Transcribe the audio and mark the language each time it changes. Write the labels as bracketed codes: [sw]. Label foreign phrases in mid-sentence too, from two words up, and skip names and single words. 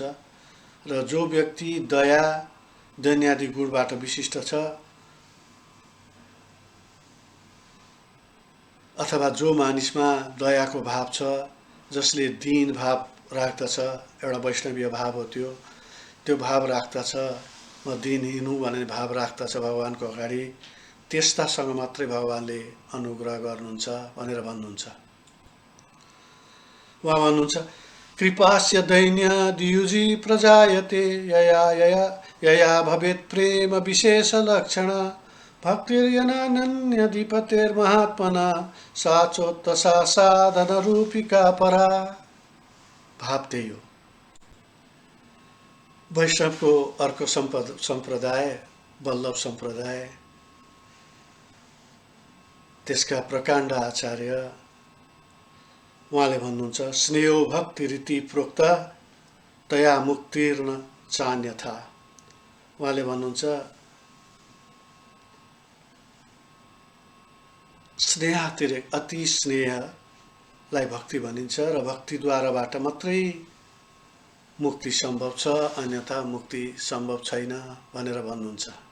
[ne] र जो व्यक्ति दया दैन्यादि गुणबाट विशिष्ट छ अथवा जो मानिसमा दयाको भाव छ, जसले दीन भाव राख्दछ, एउटा वैष्णवीय भाव हो त्यो भाव राख्दछ, म दिनहीन हुँ भन्ने भाव राख्दछ भगवानको अगाडि, त्यस्तासँग मात्रै भगवानले अनुग्रह गर्नुहुन्छ भनेर भन्नुहुन्छ। उहाँ भन्नुहुन्छ [sa] कृपास्य दैन्य दियुजी प्रजायते यया भवेत् प्रेम विशेष लक्षण भक्तिर्यनानन्यधिपतेर्महात्मना सा चोत्तसा साधन रूपिका परा। [ne] भाव त्यही हो। वैष्णवको अर्को सम्प्रदाय वल्लभ सम्प्रदाय, त्यसका प्रकाण्ड आचार्य उहाँले भन्नुहुन्छ [sa] स्नेहो भक्ति रीति प्रोक्त तया मुक्तिर्न चान्यथा। [ne] उहाँले भन्नुहुन्छ स्नेहातिरेक अति स्नेहलाई भक्ति भनिन्छ र भक्तिद्वाराबाट मात्रै मुक्ति सम्भव छ, अन्यथा मुक्ति सम्भव छैन भनेर भन्नुहुन्छ।